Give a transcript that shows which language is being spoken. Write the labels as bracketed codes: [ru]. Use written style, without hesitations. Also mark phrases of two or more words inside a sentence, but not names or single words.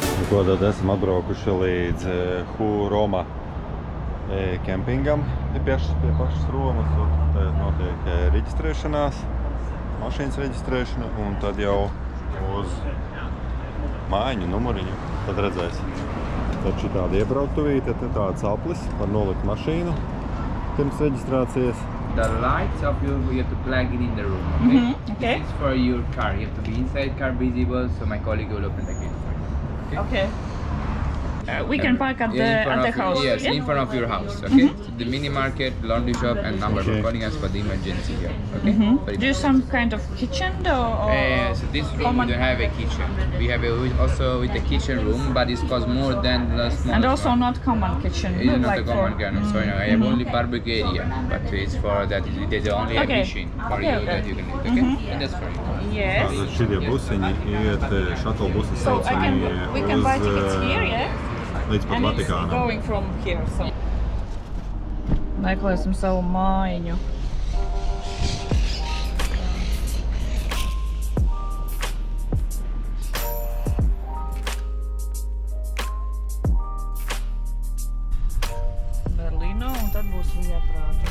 [lv] Ko tad esam atbraukuši līdz Roma kempingam pie pašas Romas. Tad notiek reģistrēšanās, mašīnas reģistrēšana un tad jau uz mājiņu numuriņu. Tad redzēs. Tad šī tāda iebrauktuvīte, tad tāds aplis var nolikt mašīnu pirms reģistrācijas. [en] The lights of you have to plug it in the room, okay? Okay. This is for your car. You have to be inside car visible, so my colleague will open the gate for you. Okay. We can park at the house. Yes, in front of your house, okay? So the mini market, laundry shop, and number for calling us for the emergency here, okay? Do you some kind of kitchen or? So this room we don't have a kitchen. We have also with the kitchen room, but it costs more than the small. And also not common kitchen. It's not a common garden, so I have only barbecue area, but it's for that. There's only a machine for you that you can eat, okay? And that's for you. Yes. [lv] Tātad šitie busiņi iet, shuttle busi [en] So we can buy tickets here, yeah? [lv] Līdz pat [en] And it's [lv] Vatikānam. [en] going from here, so. [lv] Meklēsim savu mājiņu. Berlīnā un tad būs Vieprāta.